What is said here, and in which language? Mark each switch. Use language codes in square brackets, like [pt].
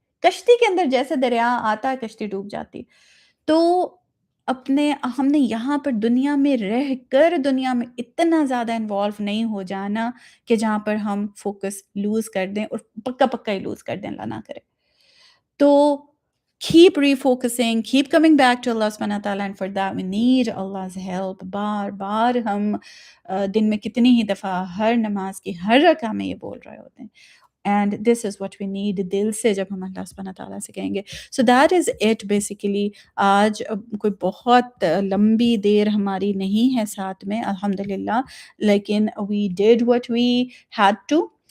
[hi] कश्ती के अंदर जैसे दरिया आता है, कश्ती डूब जाती है। तो अपने हमने यहाँ पर दुनिया में रहकर दुनिया में इतना ज़्यादा इन्वॉल्व नहीं हो जाना कि जहाँ पर हम फ़ोकस लूज़ कर दें और पक्का-पक्का ही लूज़ कर दें, अल्लाह ना करे। तो [en] keep refocusing, keep coming back to Allah subhanahu wa ta'ala and for that we need Allah's help. [hi] बार-बार हम दिन में कितनी ही दफ़ा हर नमाज़ की हर रका में ये बोल रहे होते हैं। [en] and this is what we need [hi] दिल से जब हम अल्लाह सुब्हानहू व तआला से कहेंगे। [en] so that is it basically [hi] आज कोई बहुत लंबी देर हमारी नहीं है साथ में अल्हम्दुलिल्लाह लेकिन [en] We did what we had to.